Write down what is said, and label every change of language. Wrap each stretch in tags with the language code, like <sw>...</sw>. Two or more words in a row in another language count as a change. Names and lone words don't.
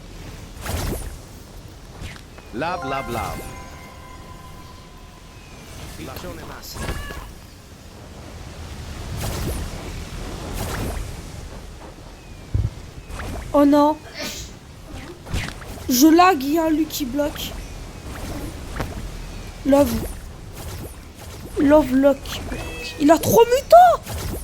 <it>Bla bla bla. Piccione massimo.</it> <fr>Oh non. Je lag, il y a un Lucky Block. Love. Love Lucky Block. Il a 3 mutants.</fr>